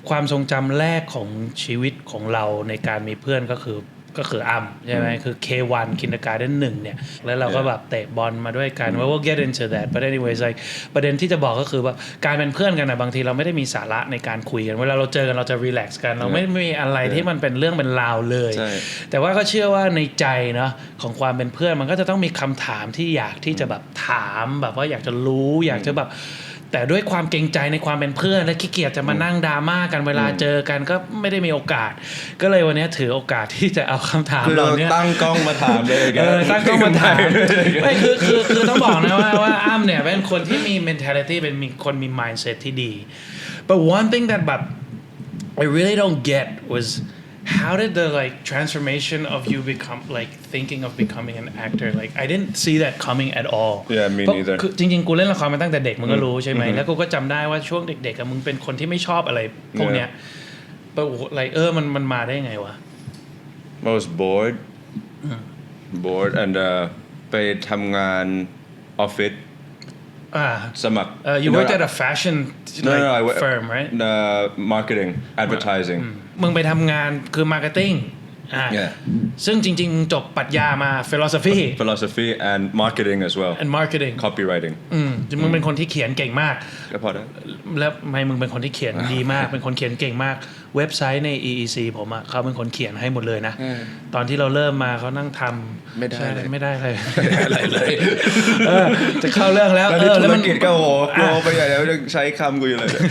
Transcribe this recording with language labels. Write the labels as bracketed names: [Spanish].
[Thai] ความทรงจำแรกของชีวิตของเราในการมีเพื่อนก็คืออ้ำใช่ไหมคือ K1 Kindergarten 1เนี่ยแล้วเราก็แบบเตะบอลมาด้วยกัน [English] we'll get into that but anyways like [Thai] ประเด็นที่จะบอกก็คือว่าการเป็นเพื่อนกันนะบางทีเราไม่ได้มีสาระในการคุยกันเวลาเราเจอกันเราจะ relax กันเราไม่มีอะไรที่มันเป็นเรื่องเป็นราวเลยแต่ว่าก็เชื่อว่าในใจเนาะของความเป็นเพื่อนมันก็จะต้องมีคำถามที่อยากที่จะแบบถามแบบว่าอยากจะรู้อยากจะแบบ แต่ด้วยความเกรงใจในความเป็นเพื่อนและขี้เกียจจะมานั่งดราม่ากันเวลาเจอกันก็ไม่ได้มีโอกาสก็เลยวันนี้ถือโอกาสที่จะเอาคำถามเหล่านี้ ตั้งกล้องมาถามเลย ตั้งกล้องมาถามไม่คือต้องบอกนะว่าอ้ำเนี่ยเป็นคนที่มี [English] mentality [Thai] เป็นคนมี [English] mindset [Thai] ที่ดี [English] but one thing that but I really don't get was how did the like transformation of you become like thinking of becoming an actor like I didn't see that coming at all yeah me neither [Thai] คือจริงๆกูเล่นละครมาตั้งแต่เด็กมึงก็รู้ใช่ไหมแล้วกูก็จำได้ว่าช่วงเด็กๆมึงเป็นคนที่ไม่ชอบอะไรพวกเนี้ย [English] but like [Thai] มันมาได้ไงวะ [English] I was bored and [Thai] ไปทำงานออฟฟิศสมัคร [English] you worked at a fashion firm right marketing advertising [Thai] มึงไปทำงานคือ marketing ซึ่งจริงๆมึงจบปรัชญามา [English] philosophy and marketing as well and marketing copywriting [Thai] มึงเป็นคนที่เขียนเก่งมาก ก็พอได้ แล้วมึงเป็นคนที่เขียนดีมากเป็นคนเขียนเก่งมากเว็บไซต์ใน EEC ผมอ่ะเขาเป็นคนเขียนให้หมดเลยนะตอนที่เราเริ่มมาเขานั่งทำไม่ได้อะไรเลยจะเข้าเรื่องแล้ว แล้วมันกิจก็โหไปใหญ่แล้วยังใช้คำกูอยู่เลย